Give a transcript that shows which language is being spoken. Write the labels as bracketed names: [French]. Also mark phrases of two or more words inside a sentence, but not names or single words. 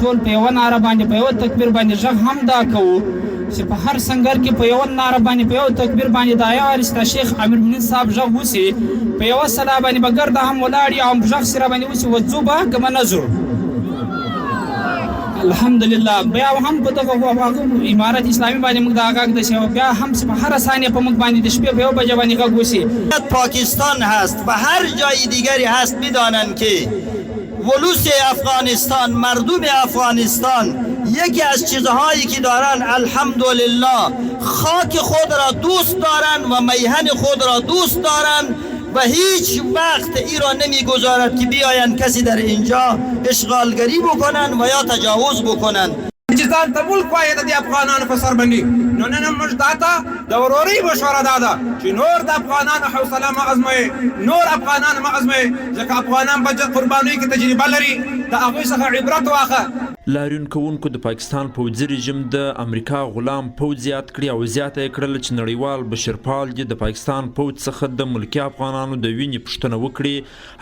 [Pashto] ټول په یوه ناره باندې په یوه تکبیر باندې غږ هم دا کوو چې په هر سنګر کې په یوه ناره باندې په یوه تکبیر باندې د عیار ستا شیخ امیر المؤمنین صاحب غږ وسي په یوه سلا باندې به ګرده هم ولاړ یو او غږ سره باندې وسي وځو به که به نه ځو. الحمدلله بیا هم په دغه امارت اسلامی باندې موږ دا غږ داشتیم بیا هم په هر ثانیه په موږ باندې د شپې په یو بجه باندې غږ وسي. [Persian] پاکستان هست و هر جای دیگری هست میدانند که ولوس افغانستان، مردم افغانستان یکی از چیزهایی که دارن الحمدلله خاک خود را دوست دارن و میهن خود را دوست دارن و هیچ وقت ای را نمیگذارد که بیاین کسی در اینجا اشغالگری بکنن و یا تجاوز بکنن. [Pashto] چې ځان ته ملک وایي د دې افغانانو په سر باندې نو نن موږ دا ته د ورورۍ مشوره دا ده چې نور د افغانانو حوصله مه ازموئ، نور افغانان مه ازموئ، ځکه افغانان په قربانیو کې تجربه لري، د هغوی څخه عبرت واخله. لاریون کوونکو د پاکستان پوځي رژیم د امریکا غلام پوځ زیات کړي او زیاته یې کړل چې نړیوال بشرپال دې د پاکستان پوځ څخه د ملکي افغانانو د وینې پوښتنه وکړي.